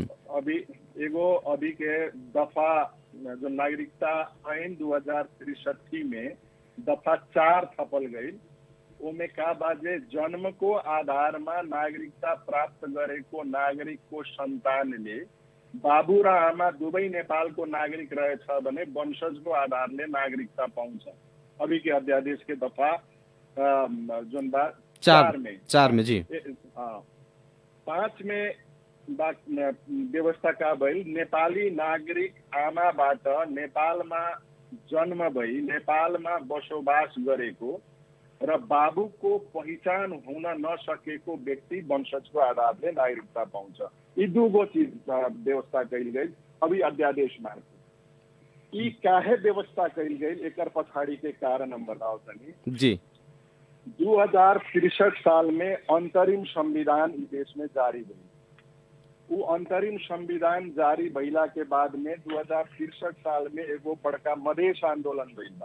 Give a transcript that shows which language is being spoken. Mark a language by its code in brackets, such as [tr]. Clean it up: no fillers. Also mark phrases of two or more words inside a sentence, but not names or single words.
[bho] अभी के दफा जो नागरिकता आइन 2063 में दफा 4 थपल गई। ओमे का बाजे [ne] जन्म को आधार में नागरिकता प्राप्त करे को नागरिक को संतान ले बाबू र आमा दुवै नेपाल को नागरिक रहे छ भने वंशज को आधार ले नागरिकता पाउँछ। [bho] अभी के अध्यादेश के दफा जुन बा 4 में जी 5 में व्यवस्था का भइल [ne] नेपाली नागरिक आमाबाट नेपालमा जन्म भई नेपालमा बसोबास गरेको र बाबुको पहिचान हुन नसकेको व्यक्ति वंशजको आधारले नागरिकता पाउँछ। [bho] यी 2 गो चीज व्यवस्था कइल गई अभी अध्यादेश मार्फत। यी काहे व्यवस्था कइल गई एकर पछाड़ी के कारण हम बताओ तनी। जी 2063 साल में अंतरिम संविधान इस देश में जारी भइल। वो अंतरिम संविधान जारी भइला के बाद में 2063 साल में एगो बड़का मधेश आंदोलन भइल बा।